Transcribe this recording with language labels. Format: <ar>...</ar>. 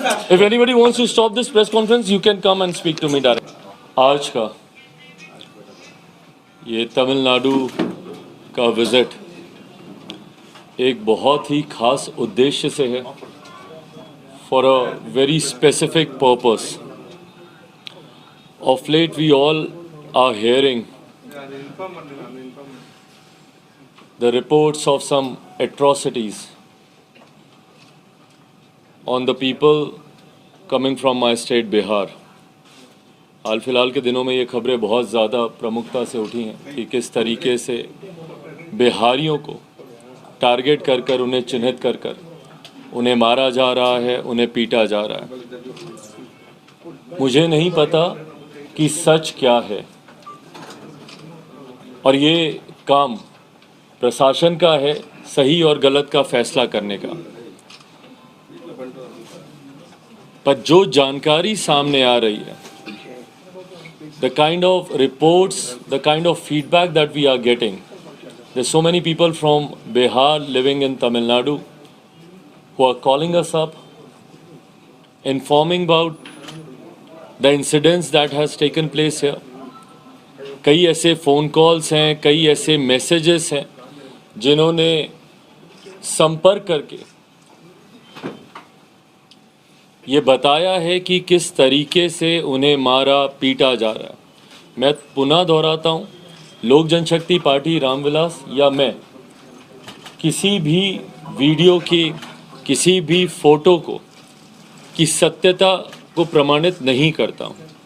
<en>If anybody wants to stop this press conference, you can come and speak to me directly.</en> <hi>आज का ये तमिलनाडु का visit एक बहुत ही खास उद्देश्य से है,</hi> <en>for a very specific purpose. Of late we all are hearing the reports of some atrocities on the people coming from my state Bihar.</en> <hi>हाल फिलहाल के दिनों में ये खबरें बहुत ज़्यादा प्रमुखता से उठी हैं कि किस तरीके से बिहारियों को टारगेट कर कर, उन्हें चिन्हित कर कर उन्हें मारा जा रहा है, उन्हें पीटा जा रहा है। मुझे नहीं पता कि सच क्या है, और ये काम प्रशासन का है सही और गलत का फैसला करने का। पर जो जानकारी सामने आ रही है,</hi> <en>the kind of reports, the kind of feedback that we are getting, there's so many people from Bihar living in Tamil Nadu who are calling us up, informing about the incidents that has taken place here.</en> <hi>कई ऐसे phone calls हैं, कई ऐसे messages हैं जिन्होंने संपर्क करके ये बताया है कि किस तरीके से उन्हें मारा पीटा जा रहा है। मैं पुनः दोहराता हूँ, लोक जनशक्ति पार्टी रामविलास या मैं किसी भी वीडियो की, किसी भी फोटो को की सत्यता को प्रमाणित नहीं करता हूँ।</hi>